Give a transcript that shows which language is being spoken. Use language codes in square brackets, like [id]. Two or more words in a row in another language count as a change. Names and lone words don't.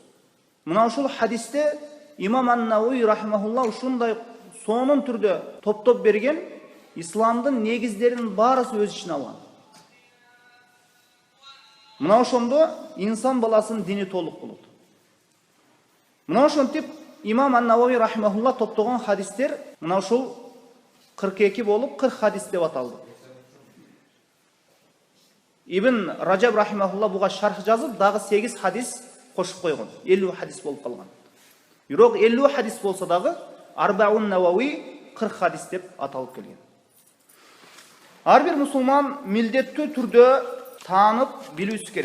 [ky] Мына ушул хадисте имам Ан-Навави рахимахулла ушундай сонун түрдө топтоп берген, исламдын негиздеринин баарысы өз ичине алган. Мына ошондо инсан баласынын дини толук болот. Мына ошентип имам Ан-Навави рахимахулла топтогон хадистер мына ушул 42 болуп 40 хадис деп аталды. Ибн Раджаб рахимахулла буга шарх жазып, дагы 8 хадис кошуп койгон. 50 хадис болуп калган. Бирок 50 хадис болсо дагы Арбаун Навави 40 хадис деп аталып келген. Ар бир мусулман милдеттүү түрдө таанып билүүсү керек.